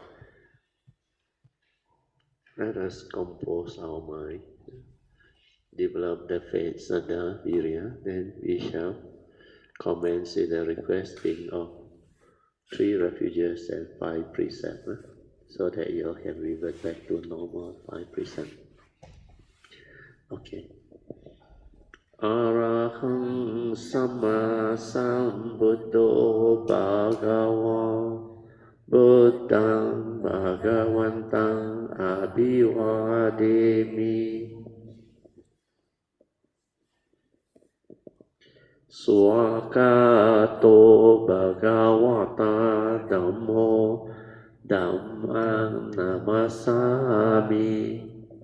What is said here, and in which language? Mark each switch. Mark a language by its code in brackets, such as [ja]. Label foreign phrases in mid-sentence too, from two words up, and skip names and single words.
[en] Let us compose our mind, develop the faith, [pi] Saddha, Virya, [en] then we shall commence in the requesting of 3 refuges and 5 precepts, so that you all can revert back to normal 5 precepts. Okay. [pi] Arahang Sama Sambuddho Bhagava Buddhang Bhagavantang Abhivademi Swakato Bhagavata Dhammo Dhammang Namasami